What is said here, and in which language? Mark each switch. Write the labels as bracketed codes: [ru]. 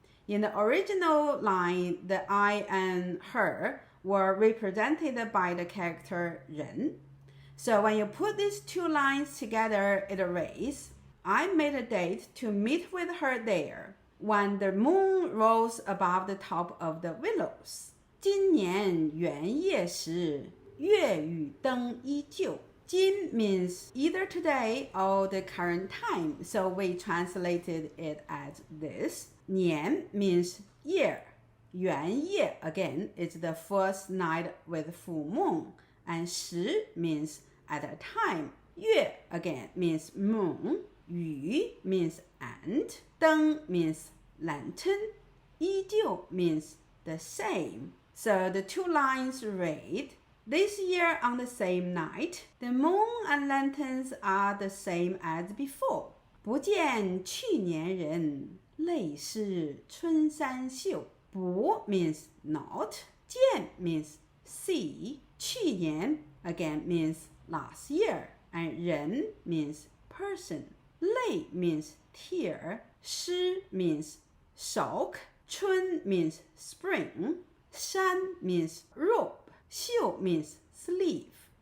[en] In the original line, the I and her were represented by the character 人. So when you put these two lines together, it reads, I made a date to meet with her there when the moon rose above the top of the willows. [zh] 今年元夜时，月与灯依旧。 [en] 今 means either today or the current time, so we translated it as this. 年 means year. 元夜 again is the first night with full moon. And 时 means at a time. 月 again means moon. 与 means and. 灯 means lantern. 依旧 means the same. So the two lines read, this year on the same night, the moon and lanterns are the same as before. [zh] 不见去年人，泪湿春衫袖。 [en] 不 means not. 见 means see. 去年 again means last year. And 人 means person. 泪 means tear. 湿 means soak. 春 means spring. 衫 means robe. 袖 means sleeve.